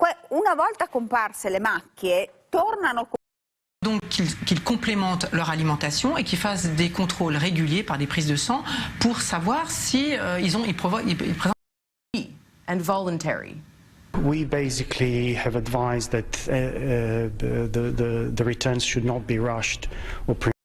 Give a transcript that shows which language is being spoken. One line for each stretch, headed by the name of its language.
Italian: Una volta comparse le macchie, tornano.
French: Donc qu'ils complémentent leur alimentation et qu'ils fassent des contrôles réguliers par des prises de sang pour savoir si ils présentent.
English: And voluntary. We basically have advised that the returns should not be rushed or